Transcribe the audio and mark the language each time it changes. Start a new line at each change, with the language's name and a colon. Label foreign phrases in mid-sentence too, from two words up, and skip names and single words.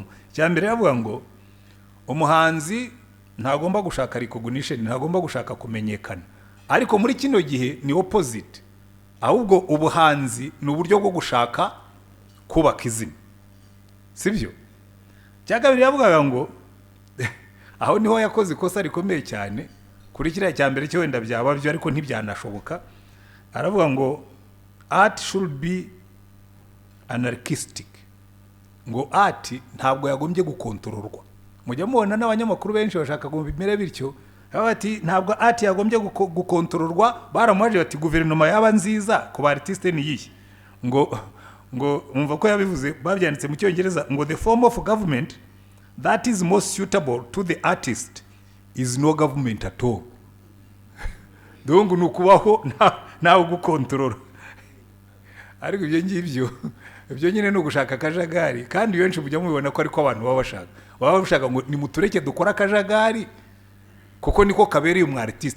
Kinyarwanda: Cyambere yavuga ngo umuhanzi ntagomba gushaka recognition, ntagomba gushaka kumenyekana, ariko muri kino gihe ni opposite, ahubwo ubuhanzi ni uburyo bwo gushaka kubaka izina, sibyo? Cyakabiri yavugaga ngo aho niho yakoze ikosa rikomeye cyane kuri kiriya cyambere cyo wenda byaba byo ariko ntibyanashoboka. Aravuga ngo
English: art should be anarchistic,
Kinyarwanda: ngo art ntabwo yagombye gukontororwa. Mujya mubona n'abanyamakuru benshi bashaka ngo bimere bityo, bati ntabwo art yagombye gukontororwa. Baramuhaje bati guverinoma yaba nziza ku ba artiste ni yihe? ngo umva ko yabivuze, babyanditse mu Cyongereza ngo
English: the form of government that is most suitable to the artist is no government at all.
Kinyarwanda: Donc nukubaho ntawe gukontorora. Ariko ibyo ngibyo ibyo nyine no gushaka akajagari, kandi benshi bujya mubibona ko ariko abantu baba bashaka ngo nimutureke dukora akajagari, kuko niko kabereye umwartiste.